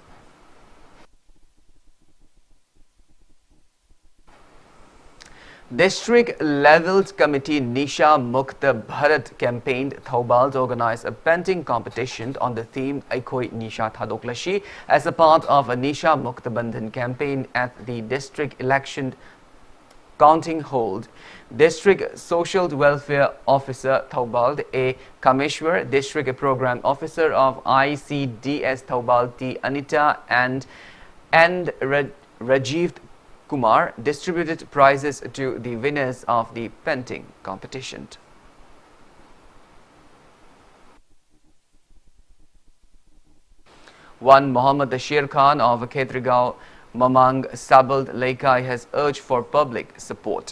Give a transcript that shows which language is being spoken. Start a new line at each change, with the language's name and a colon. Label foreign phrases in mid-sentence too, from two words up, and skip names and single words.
English: District Level Committee Nisha Mukta Bharat campaigned Thoubal to organize a painting competition on the theme Aikoi Nisha Thadoklashi as a part of a Nisha Mukta Bandhan campaign at the district election counting hold. District Social Welfare Officer Thoubal A. Kameshwar, District Program Officer of ICDS Thoubal T. Anita and Rajiv Kumar distributed prizes to the winners of the painting competition. One Muhammad Ashir Khan of Khetrigao Mamang Sabald Laikai has urged for public support.